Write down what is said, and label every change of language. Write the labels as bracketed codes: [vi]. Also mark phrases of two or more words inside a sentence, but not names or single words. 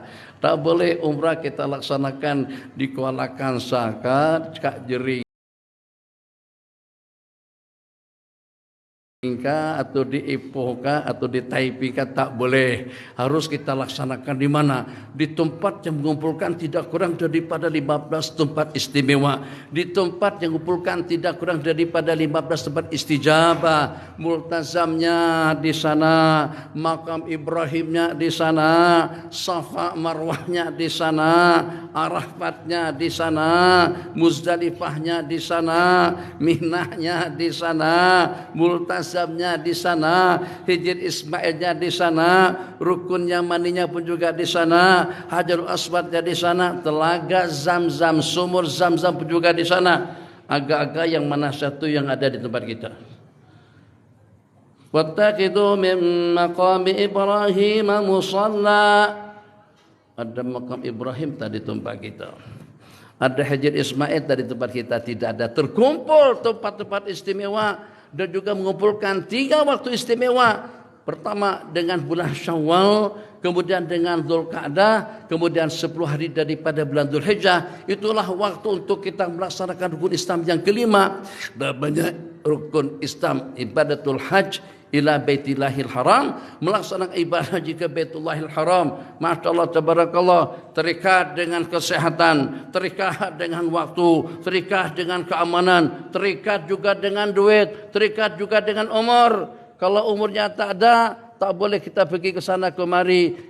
[ms] Tak boleh umrah kita laksanakan di Kuala Kangsar, Cekak Jering atau di Ipoh atau di Taipei, tak boleh. Harus kita laksanakan di mana? Di tempat yang mengumpulkan tidak kurang daripada 15 tempat istimewa, di tempat yang mengumpulkan tidak kurang daripada 15 tempat istijabah. Multazamnya di sana, makam Ibrahimnya di sana, Safa Marwahnya di sana, Arafatnya di sana, Muzdalifahnya di sana, Minahnya di sana, Multazamnya di sana, Hijr Ismailnya di sana, Rukun Yamaninya pun juga di sana, Hajarul Aswadnya di sana, Telaga Zamzam, Sumur Zamzam pun juga di sana. Agak-agak yang mana satu yang ada di tempat kita? [ar] واتخذوا من مقام إبراهيم مصلى. [ms] Ada makam Ibrahim tadi tempat kita. Ada Hijr Ismail tadi tempat kita, tidak ada. Terkumpul tempat-tempat istimewa dan juga mengumpulkan 3 waktu istimewa. Pertama dengan bulan Syawal, kemudian dengan Dzulqa'dah, kemudian 10 hari daripada bulan Dzulhijjah. Itulah waktu untuk kita melaksanakan rukun Islam yang kelima. Namanya rukun Islam [ar] عبادة الحج إلى بيت الله الحرام, [ms] melaksanakan ibadah haji ke Baitullahil Haram. [ar] ما شاء الله تبارك الله, [ms] terikat dengan kesehatan, terikat dengan waktu, terikat dengan keamanan, terikat juga dengan duit, terikat juga dengan umur. Kalau umurnya tak ada, tak boleh kita pergi ke sana kemari.